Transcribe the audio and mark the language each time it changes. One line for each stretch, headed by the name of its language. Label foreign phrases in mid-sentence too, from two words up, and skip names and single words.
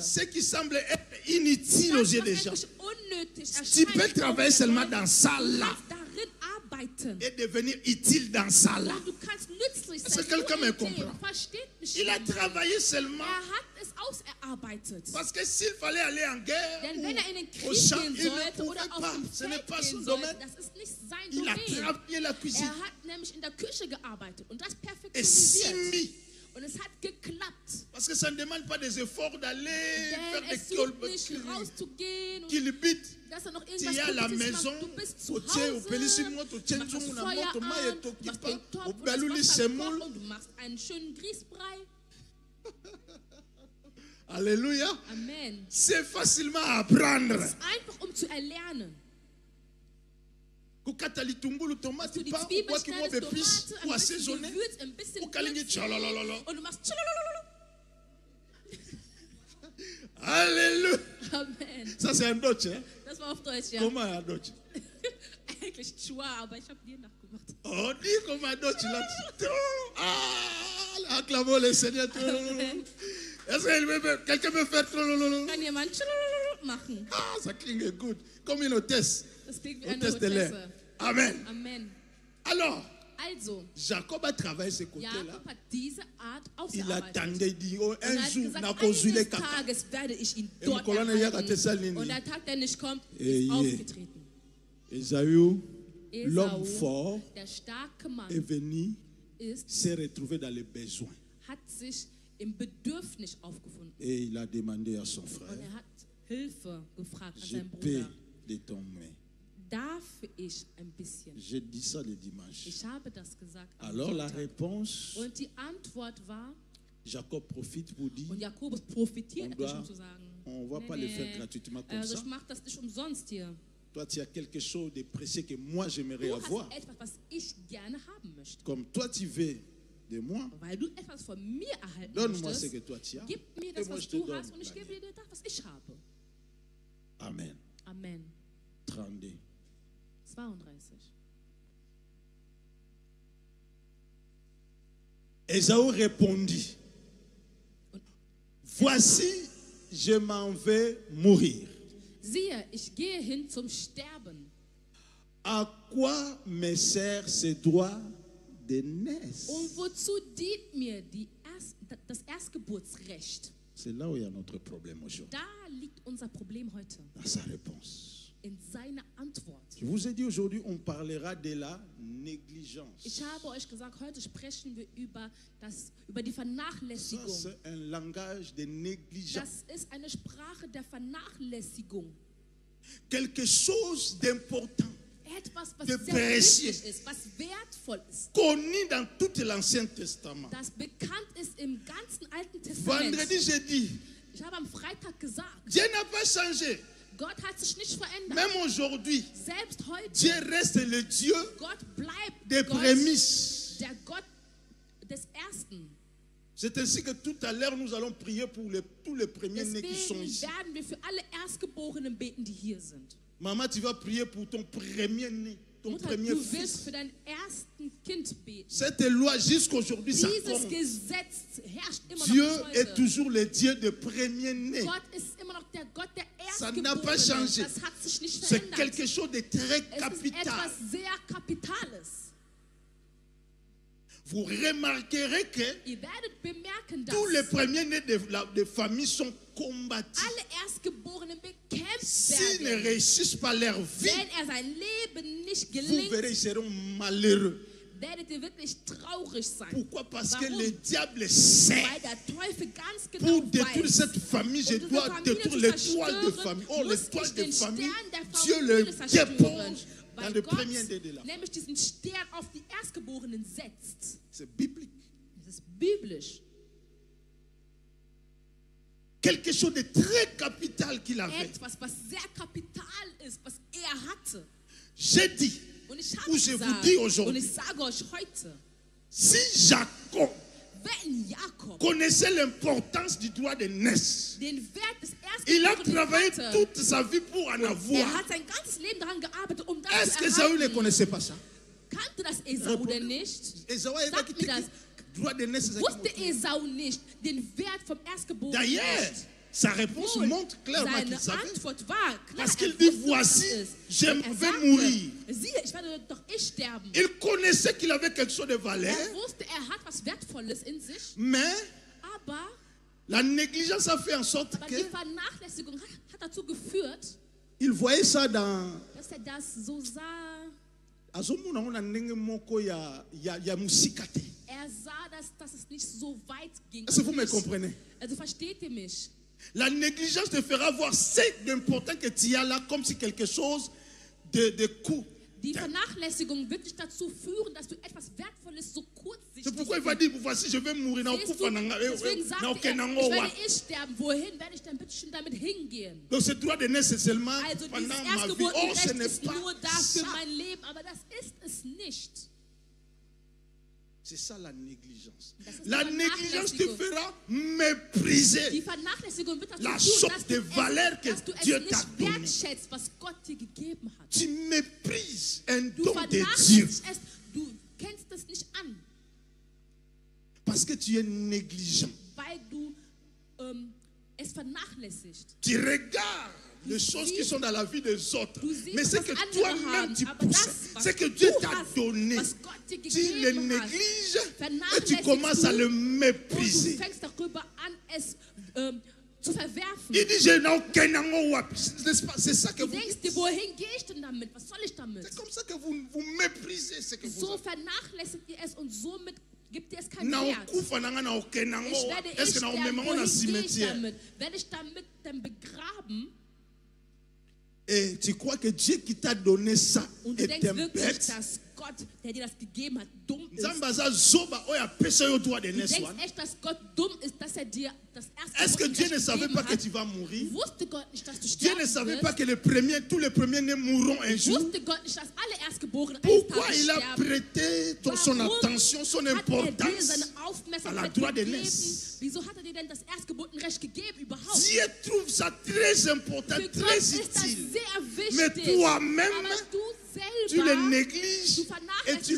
French: ce qui semble être inutile aux
German: das,
French: yeux
German: was
French: des gens,
German: eigentlich unnötig
French: tu peux
German: erscheint,
French: travailler seulement dans ça
German: du
French: là
German: kannst darin arbeiten.
French: et devenir utile dans ça là.
German: Und du kannst nützlich
French: Est-ce
German: sein.
French: que quelqu'un me
German: Nur in dem.
French: comprend?
German: Versteht mich
French: Il a
German: jemand?
French: travaillé seulement
German: Er hat es auserarbeitet.
French: parce que s'il fallait aller en guerre
German: Denn wenn er in den
French: ou au
German: Krieg
French: champ,
German: gehen
French: il ne
German: sollte oder
French: pouvait
German: auf
French: pas.
German: dem
French: Ce n'est
German: Feld
French: pas son
German: gehen
French: domaine.
German: sollte, das ist nicht sein
French: Il a
German: Domain.
French: travaillé la cuisine
German: Er hat nämlich in der Küche gearbeitet und das
French: et s'y
German: perfektioniert. mit. Und es hat geklappt.
French: Parce que ça ne demande pas des efforts d'aller faire
German: Denn
French: des
German: es sucht nicht rauszugehen und
French: kilobits.
German: dass er noch
French: Tu es à
German: irgendwas
French: la
German: Gutes
French: maison,
German: macht. Du bist zu
French: au tien, au pelisi
German: Hause,
Lingala: moto, au
German: du
Lingala: tien
German: machst das
Lingala: nzungu na
German: Feuer
Lingala: moto, mai
German: an,
Lingala: etoki
German: du machst
Lingala: pa,
German: den
Lingala: au
German: Topf und das
Lingala: baluli
German: Wasser
French: semoule.
German: kocht und du machst einen schönen Grießbrei.
French: Alléluia.
German: Amen.
French: C'est facilement à apprendre.
German: Es ist einfach zu erlernen.
Lingala: Kukata litungulu,
German: Du
Lingala: tomate,
German: die
Lingala: pas,
German: Zwiebeln
French: quoi qui moi
German: schneidest,
French: épices,
German: Tomate,
French: ou
German: ein bisschen
French: assaisonner.
German: Gewürz, ein bisschen
Lingala: Ukalingi
German: Würzen tchalalala. und du machst tschalalalala.
French: Alléluia.
German: Amen.
French: Ça c'est un Deutsch, hein?
German: Das war auf Deutsch, ja. Comment un Deutsch? Eigentlich Chua, aber ich habe dir nachgemacht.
French: Oh, dis comme un Deutsch là. Ah, acclamons le Seigneur. Est-ce que quelqu'un peut faire trop?
German: Kann jemand tschalalalala machen?
French: Ah, ça
German: klingt gut.
French: Comme une hôtesse.
German: Das klingt wie eine
French: Hôtesse de l'air.
German: Hostesse.
French: Amen.
German: Amen.
French: Alors,
German: Also,
French: Jacob a travaillé ce côté-là.
German: Jakob hat diese Art
French: Il
German: ausgearbeitet.
French: attendait, il dit, oh,
German: Und er
French: un
German: hat
French: jour,
German: gesagt,
Lingala: na kozule
German: eines
Lingala: kaka.
German: Tages werde ich ihn
French: Et
German: dort
Lingala: Mkolane yaka tesalini.
German: erhalten. Und der Tag, der nicht kommt, Eh, ist yeah. aufgetreten.
French: Esaü,
German: Esau,
French: l'homme fort,
German: der starke Mann,
French: est venu,
German: ist,
French: s'est retrouvé dans les besoins.
German: hat sich im Bedürfnis aufgefunden.
French: Et il a demandé à son
German: Und
French: frère,
German: er hat Hilfe gefragt an
French: je
German: seinen
French: paie
German: Bruder.
French: de ton main.
German: Darf ich ein bisschen?
French: J'ai dit ça le dimanche.
German: Ich habe das gesagt am
French: Alors la
German: Sonntag.
French: réponse,
German: Und die Antwort war,
French: Jacob profite pour dire,
German: und Jakobus profitiert
French: On doit-
German: um zu sagen,
French: on ne va pas le faire gratuitement comme
German: also
French: ça.
German: ich mache das nicht umsonst hier.
French: Toi, tu as quelque chose de précieux que moi j'aimerais
German: Du
French: avoir.
German: hast etwas, was ich gerne haben möchte.
French: Comme toi, tu veux de moi,
German: Weil du etwas von mir erhalten
French: donne-moi ce
German: möchtest,
French: que toi tu as.
German: gib mir
French: Et
German: das,
French: moi,
German: was
French: je te
German: du
French: donne
German: hast, und ich
French: la
German: gebe
French: mienne.
German: dir das, was ich habe.
French: Amen.
German: Amen.
French: 32.
German: 32.
French: Ésaü répondit, voici, je m'en vais mourir.
German: Siehe, ich gehe hin zum Sterben.
French: À quoi me sert ce droit de naissance?
German: Und wozu dient mir die das Erstgeburtsrecht.
French: C'est là où il y a notre problème aujourd'hui.
German: Da liegt unser Problem heute.
French: Dans sa réponse.
German: In seiner Antwort.
French: Je vous ai dit aujourd'hui, on parlera de la négligence.
German: Ich habe euch gesagt, heute sprechen wir über die
French: Ça,
German: Vernachlässigung.
French: c'est un langage de négligence.
German: Das ist eine Sprache der Vernachlässigung.
French: Quelque chose d'important,
German: Etwas, was
French: de
German: sehr
French: précieux,
German: wichtig ist, was wertvoll ist,
French: connu dans tout l'Ancien Testament.
German: das bekannt ist im ganzen Alten Testament.
French: Vendredi, j'ai dit,
German: Ich habe am Freitag gesagt,
French: Dieu n'a pas changé.
German: Gott hat sich nicht verändert.
French: Même aujourd'hui,
German: Selbst heute,
French: Dieu reste le Dieu
German: Gott bleibt
French: des
German: Gott,
French: prémices.
German: der Gott des Ersten.
French: C'est ainsi que tout à l'heure, nous allons prier pour tous les premiers-nés qui sont
German: Deswegen
French: ici.
German: werden wir für alle Erstgeborenen beten, die hier sind.
French: Maman, tu vas prier pour ton premier-né, ton
German: Mutter,
French: premier
German: du willst
French: fils.
German: für dein ersten Kind beten.
French: Cette loi, jusqu'aujourd'hui, ça
German: Dieses
French: compte.
German: Gesetz herrscht immer
French: Dieu
German: noch bis
French: est
German: heute.
French: toujours le Dieu des premiers-nés.
German: Gott ist immer noch der Gott der
French: Ça n'a pas
German: Erstgeborenen.
French: changé.
German: Das hat sich nicht
French: C'est
German: verändert.
French: quelque chose de très
German: Es ist
French: capital.
German: etwas sehr Kapitales.
French: Vous remarquerez que
German: Ihr werdet bemerken, dass
French: tous les premiers-nés de famille sont combattus.
German: alle Erstgeborenen bekämpft
French: S'ils ne
German: werden.
French: réussissent pas leur vie,
German: Wenn sein Leben nicht
French: vous
German: gelingt,
French: verrez, ils seront malheureux.
German: werdet ihr wirklich traurig sein.
French: Pourquoi? Parce que
German: Warum?
French: le diable sait.
German: Weil der Teufel ganz genau
French: Pour détruire
German: weiß,
French: cette famille, je
German: diese
French: dois
German: Familie
French: détruire
German: zu
French: l'étoile de
German: zerstören,
French: famille. Oh,
German: muss
French: l'étoile
German: ich
French: de
German: den
French: famille,
German: Stern der
French: Dieu
German: Familie
French: le
German: zerstören.
French: dépose dans
German: Weil
French: le
German: Gott
French: premier-né de la famille.
German: nämlich diesen Stern auf die Erstgeborenen setzt.
French: C'est biblique.
German: Das ist biblisch.
French: Quelque chose de très capital qu'il avait.
German: Etwas, was sehr kapital ist, was er hatte.
French: J'ai dit,
German: Und ich
French: Ou
German: habe
French: je vous
German: gesagt,
French: dis
German: und
French: aujourd'hui,
German: ich sage euch heute,
French: si Jacob
German: wenn Jakob
French: connaissait l'importance du droit de naissance,
German: den Wert des
French: il a
German: Erstgeborenen
French: travaillé
German: hatte,
French: toute sa vie pour en
German: er
French: avoir.
German: hat sein ganzes Leben daran gearbeitet, um das
French: Est-ce
German: zu
French: que Esaü ne
German: erhalten.
French: connaissait pas ça?
German: Kannte das Esau denn nicht?
French: Esaü avait
German: Sag
French: quitté
German: mir das.
French: le droit de naissance.
German: Wusste Esau nicht den Wert vom Erstgeborenen
French: D'ailleurs,
German: nicht?
French: sa réponse
German: Wohl,
French: montre clairement qu'il
German: seine
French: savait.
German: Antwort war klar,
French: Parce qu'il
German: er
French: dit,
German: wusste, was
French: voici,
German: das ist.
French: je
German: Und er
French: vais
German: sagte,
French: mourir.
German: siehe, ich werde doch sterben.
French: Il connaissait qu'il avait quelque chose de valeur,
German: Er wusste, er hat was Wertvolles in sich,
French: mais
German: aber
French: la négligence a fait en sorte
German: die
French: qu'il
German: Vernachlässigung hat dazu geführt,
French: voyait ça dans...
German: dass er das so sah.
Lingala: azomona ngo na ndenge moko ya musika te.
German: Er sah, dass es nicht so weit ging.
French: Est-ce que vous me comprenez?
German: Also versteht ihr mich?
French: La négligence te fera voir ce d'important que tu as là comme si quelque chose de court.
German: Die Vernachlässigung wird dich dazu führen, dass du etwas Wertvolles so kurzsichtig
French: C'est pourquoi il va dire, voici, je vais mourir.
German: siehst du? Deswegen sagte er, ich werde sterben. Wohin werde ich dann bitte schön damit hingehen?
French: Donc ce droit de naissance c'est seulement
German: Also dieses
French: pendant ma vie. Or, ce
German: Erstgeburtenrecht
French: n'est
German: ist
French: pas
German: nur dafür
French: ça.
German: mein Leben, aber das ist es nicht.
French: C'est ça la négligence.
German: Das ist
French: La
German: die
French: négligence te
German: Vernachlässigung.
French: fera mépriser
German: Die Vernachlässigung wird dazu
French: La
German: führen,
French: sorte de valeur que
German: dass du es
French: Dieu
German: nicht
French: t'a donné.
German: wertschätzt, was Gott dir gegeben hat.
French: Tu méprises un
German: Du
French: don de Dieu
German: vernachlässigst es, du kennst es nicht an,
French: parce que tu es négligent.
German: weil du es vernachlässigst.
French: Tu regardes les choses qui sont dans la vie des autres.
German: Du siehst,
French: Mais c'est
German: was
French: que
German: andere
French: toi-même
German: haben,
French: tu
German: aber
French: pousses.
German: das, was
French: C'est que Dieu
German: du
French: t'a
German: hast,
French: donné.
German: was Gott dir
French: Tu le
German: gegeben hat,
French: négliges et tu
German: vernachlässigst
French: commences à
German: du
French: le
German: und du
French: mépriser.
German: fängst darüber an, es zu verwerfen.
French: Il dit, je n'ai aucun amour. N'est-ce pas? C'est ça que
German: Du
French: vous
German: denkst dir, wohin gehe ich denn damit? Was soll ich damit?
French: C'est comme ça que vous méprisez ce que vous
German: So
French: avez.
German: vernachlässigt ihr es und somit gibt ihr es keinen
Lingala: Na
German: Wert.
Lingala: okufa nanga na
French: aucun amour.
German: Ich werde
French: Est-ce que na
German: sterben.
Lingala: omema na
German: Wohin gehe ich
French: cimetière?
German: damit? Werde ich damit dann begraben?
French: Et tu crois que Dieu qui t'a donné ça
German: Und du
French: est
German: denkst
French: un
German: wirklich,
French: bête?
German: dass Gott, der dir das gegeben hat, dumm ist.
Lingala: Nzambe aza zoba oyo apesa yo
French: droit de
German: Du
French: naissance
German: denkst
Lingala: wana.
German: echt, dass Gott dumm ist, dass er dir das
French: Est-ce que Dieu ne
German: erste
French: savait
German: gegeben
French: pas que
German: hat?
French: tu vas mourir?
German: Wusste Gott nicht, dass du
French: Dieu ne
German: sterben
French: savait pas
German: wirst?
French: que tous les premiers-nés mourront un jour.
German: Wusste Gott nicht, dass alle Erstgeborenen
French: Pourquoi
German: eines
French: il a
German: Tages sterben?
French: prêté son
German: Warum
French: attention, son
German: hat er dir
French: importance
German: seine
French: à la
German: Aufmerksamkeit
French: droit de
German: gegeben?
French: naissance?
German: Wieso hat er dir denn das Erstgeburtenrecht gegeben überhaupt?
French: Dieu trouve ça très important,
German: Für Gott
French: très
German: ist das
French: utile.
German: sehr
French: Mais
German: wichtig.
French: toi-même,
German: Aber du
French: tu le
German: selber,
French: négliges
German: du
French: et
German: vernachlässigst
French: tu le